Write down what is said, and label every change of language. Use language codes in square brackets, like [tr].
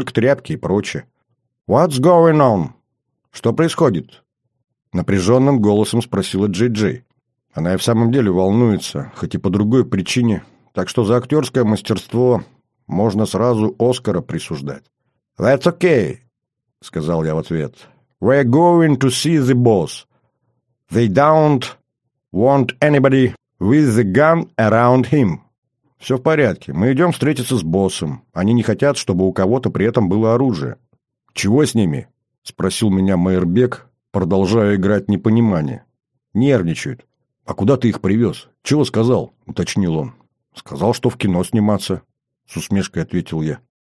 [ru] «Только тряпки и прочее». [en] «What's going on?» [ru] «Что происходит?» Напряженным голосом спросила Джей-Джей. Она и в самом деле волнуется, хоть и по другой причине, так что за актерское мастерство можно сразу Оскара присуждать. [en] «That's okay», [ru] — сказал я в ответ. [en] «We're going to see the boss. They don't want anybody with the gun around him». [ru] «Все в порядке. Мы идем встретиться с боссом. Они не хотят, чтобы у кого-то при этом было оружие». «Чего с ними?» — спросил меня Майрбек, продолжая играть непонимание. «Нервничают». «А куда ты их привез? Чего сказал?» — уточнил он. «Сказал, что в кино сниматься», — с усмешкой ответил я.